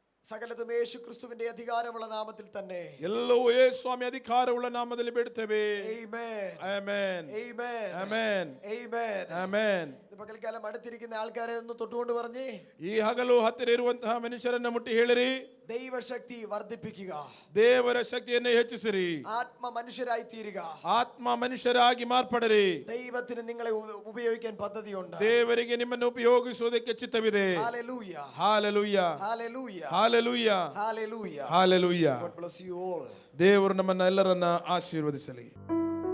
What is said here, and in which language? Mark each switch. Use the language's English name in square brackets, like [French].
[Malayalam] സകലതും യേശു ക്രിസ്തുവിന്റെ അധികാരമുള്ള നാമത്തിൽ തന്നെ [Kannada] ಎಲ್ಲವೂ ಯೇಸು ಸ್ವಾಮಿ ಅಧಿಕಾರವುಳ್ಳ ನಾಮದಲ್ಲಿ ಬೇಡುತ್ತೇವೆ. [Malayalam] ആമേൻ. [Kannada] ಆಮೆನ್. [Malayalam] ആമേൻ. [Kannada] ಆಮೆನ್. [Malayalam] ആമേൻ. [Kannada] ಆಮೆನ್. [Malayalam] പകൽക്കാലം അടുത്തിരിക്കുന്ന ആൾക്കാരെ ഒന്ന് തൊട്ടുകൊണ്ട് പറഞ്ഞേ, [Kannada] ಈ ಹಗಲು ಹತ್ತಿರ ಇರುವಂತಹ ಮನುಷ್ಯರನ್ನ ಮುಟ್ಟಿ ಹೇಳಿರಿ, [Malayalam] ദൈവശക്തി വർദ്ധിപ്പിക്കുക. [Kannada] ದೇವರ ಶಕ್ತಿಯನ್ನು ಹೆಚ್ಚಿಸಿರಿ. [Malayalam] ആത്മ മനുഷ്യരായി തീരുക. [Kannada] ಆತ್ಮ ಮನುಷ್ಯರಾಗಿ ಮಾರ್ಪಡಿರಿ. [Malayalam] ദൈവത്തിന് നിങ്ങളെ ഉപയോഗിക്കാൻ പദ്ധതിയുണ്ട്. [Kannada] ದೇವರಿಗೆ ನಿಮ್ಮನ್ನು ಉಪಯೋಗಿಸುವುದಕ್ಕೆ ಚಿತ್ತವಿದೆ. [Malayalam] Hallelujah. [Kannada] Hallelujah. [Malayalam] Hallelujah. [Kannada] Hallelujah. [Malayalam] Hallelujah. [Kannada] Hallelujah. [English] God bless you all. [Kannada] ದೇವರು ನಮ್ಮನ್ನ ಎಲ್ಲರನ್ನ ಆಶೀರ್ವದಿಸಲಿ.